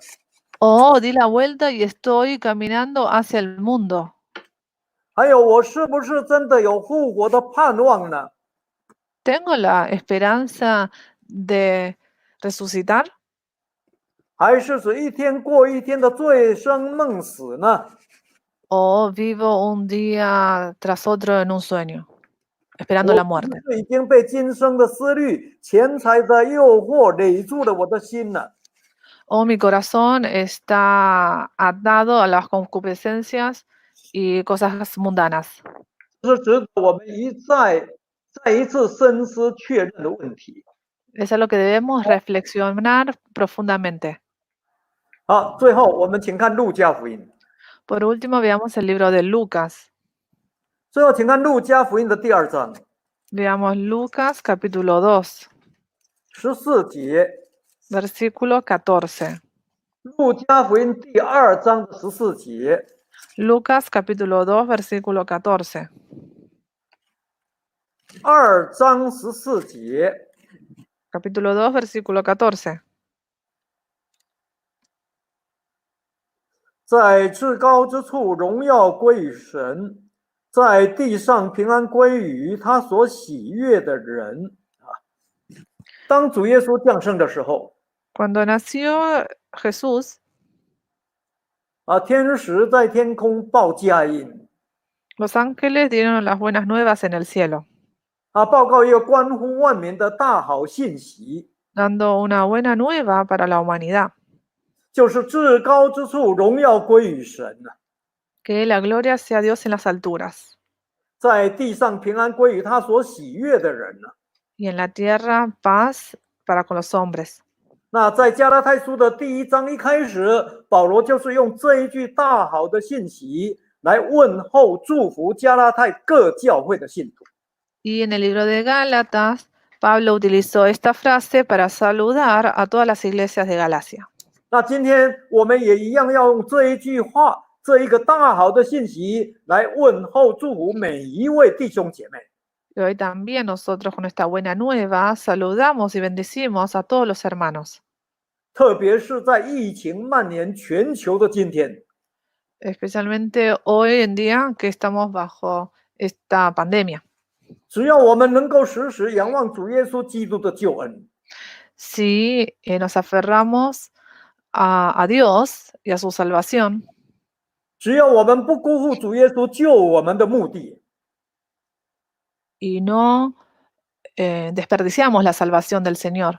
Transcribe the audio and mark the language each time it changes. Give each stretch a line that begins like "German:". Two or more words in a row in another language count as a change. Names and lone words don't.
Spanish: o di la vuelta y estoy caminando hacia el mundo,
Chinese: 还有，我是不是真的有复活的盼望呢？
Spanish: ¿tengo la esperanza de resucitar?
Chinese: 还是指一天过一天的醉生梦死呢？
Spanish: ¿O vivo un día tras otro en un sueño, esperando la
Chinese: 我
Spanish: muerte?
Chinese: 是已经被今生的思虑、钱财的诱惑累住了我的心了。
Spanish: Oh, mi corazón está atado a las concupiscencias y cosas mundanas.
Chinese: 这是值得我们再一次深思确认的问题。
Spanish: Es a lo que debemos reflexionar profundamente.
Chinese: 好，最后我们请看路加福音。
Spanish: Por último, veamos el libro de Lucas.
Chinese: 最后，请看路加福音的第2章
Spanish: Veamos Lucas capítulo 2,
Chinese: 14 节。
Spanish: versículo 14.
Chinese: 路加福音第2章的14节。
Spanish: Lucas capítulo 2, versículo 14.
Chinese: 2 章14节。
Spanish: Capítulo 2, versículo 14.
Chinese: 在至高之处，荣耀归于神；在地上，平安归于他所喜悦的人。当主耶稣降生的时候，
Spanish: Cuando nació Jesús,
Chinese: 天使在天空报佳音，
Spanish: los ángeles dieron las buenas nuevas en el cielo,
Chinese: 报告一个关乎万民的大好信息，
Spanish: dando una buena nueva para la humanidad,
Chinese: 就是至高之处，荣耀归于神；
Spanish: que la gloria sea a Dios en las alturas,
Chinese: 在地上，平安归于他所喜悦的人。
Spanish: y en la tierra paz para con los hombres.
Chinese: 那在加拉太书的第1章一开始，保罗就是用这一句大好的信息来问候、祝福加拉太各教会的信徒。
Spanish: Y en el libro de Gálatas, Pablo utilizó esta frase para saludar a todas las iglesias de Galacia.
Chinese: 那今天我们也一样要用这一句话、这一个大好的信息来问候、祝福每一位弟兄姐妹。
Spanish: Y hoy también nosotros con esta buena nueva saludamos y bendecimos a todos los hermanos,
Chinese: 特别是在疫情蔓延全球的今天，
Spanish: especialmente hoy en día que estamos bajo esta pandemia.
Chinese: 只要我们能够时时仰望主耶稣基督的救恩，
Spanish: Si nos aferramos a Dios y a su salvación,
Chinese: 只要我们不辜负主耶稣救我们的目的，
Spanish: y no desperdiciamos la salvación del Señor,